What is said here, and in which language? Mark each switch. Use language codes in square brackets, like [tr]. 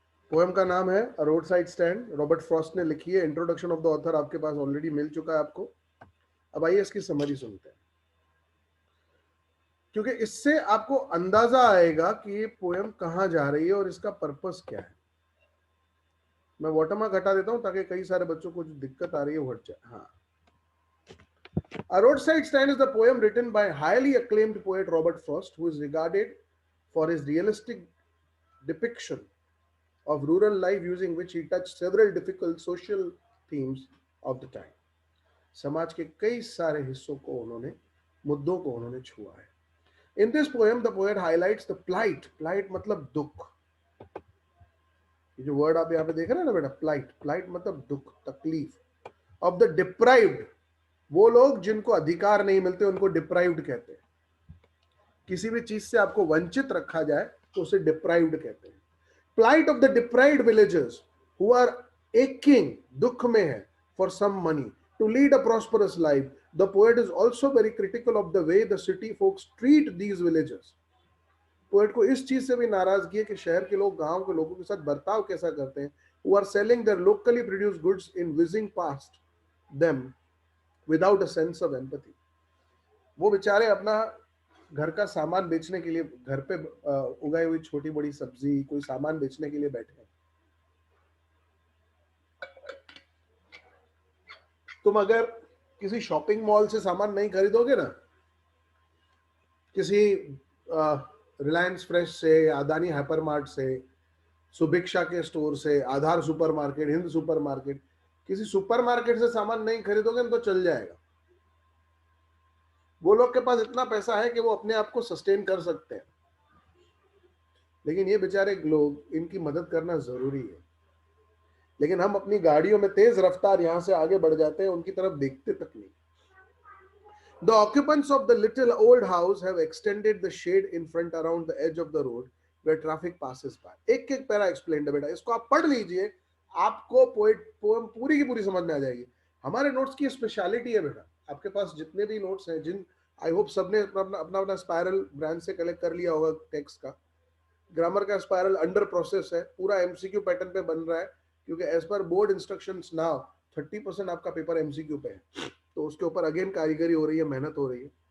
[hi] Poem का नाम है अ road side stand, Robert Frost ने लिखी है। [en] introduction of the author [hi] आपके पास ऑलरेडी मिल चुका है आपको। अब आइए इसकी समरी सुनते हैं, क्योंकि इससे आपको अंदाजा आएगा कि ये पोएम कहां जा रही है और इसका पर्पस क्या है। मैं वाटरमार्क हटा देता हूं ताकि कई सारे बच्चों को जो दिक्कत आ रही है वो हट जाए। [en] हाँ, A Roadside Stand is the poem written by highly acclaimed poet Robert Frost, who is regarded for his realistic depiction of rural life, using which he touched several difficult social themes of the time. [hi] समाज के कई सारे हिस्सों को उन्होंने, मुद्दों को उन्होंने छुआ है। [en] In this poem, the poet highlights the plight [hi] मतलब दुख। ये जो वर्ड आप यहाँ पे देख रहे हैं ना बेटा, plight मतलब दुख, तकलीफ, [en] of the deprived, [hi] वो लोग जिनको अधिकार नहीं मिलते उनको डिप्राइव्ड कहते हैं। किसी भी चीज से आपको वंचित रखा जाए तो उसे डिप्राइव्ड कहते हैं। [en] plight of the deprived villagers who are aching, [hi] दुख में है, [en] for some money to lead a prosperous life. The poet is also very critical of the way the city folks treat these villagers. [hi] Poet को इस चीज से भी नाराजगी है कि शहर के लोग गांव के लोगों के साथ बर्ताव कैसा करते हैं। [en] who are selling their locally produced goods in whizzing past them without a sense of empathy. [hi] वो बेचारे अपना घर का सामान बेचने के लिए, घर पे उगाई हुई छोटी बड़ी सब्जी, कोई सामान बेचने के लिए बैठे हैं। तुम अगर किसी शॉपिंग मॉल से सामान नहीं खरीदोगे ना, किसी रिलायंस फ्रेश से, अदानी हाइपरमार्ट से, सुभिक्षा के स्टोर से, आधार सुपरमार्केट, हिंद सुपरमार्केट, किसी सुपरमार्केट से सामान नहीं खरीदोगे तो चल जाएगा। वो लोग के पास इतना पैसा है कि वो अपने आप को सस्टेन कर सकते हैं, लेकिन ये बेचारे लोग, इनकी मदद करना जरूरी है। लेकिन हम अपनी गाड़ियों में तेज रफ्तार यहां से आगे बढ़ जाते हैं, उनकी तरफ देखते तक नहीं। [en] The occupants of the little old house have extended the shade in front around the edge of the road where traffic passes by. [hi] एक एक पैरा एक्सप्लेन्ड है बेटा, इसको आप पढ़ लीजिए, आपको पोएम पूरी की पूरी समझ में आ जाएगी। हमारे नोट्स की स्पेशलिटी है बेटा, आपके पास जितने भी नोट्स हैं, जिन आई होप सबने अपना अपना स्पायरल ब्रांच से कलेक्ट कर लिया होगा टेक्स्ट का। ग्रामर का स्पायरल अंडर प्रोसेस है, पूरा एमसीक्यू पैटर्न पे बन रहा है, क्योंकि [en] as per board instructions now [hi] 30% आपका पेपर एमसीक्यू पे है, तो उसके ऊपर अगेन कारीगरी हो रही है, मेहनत हो रही है।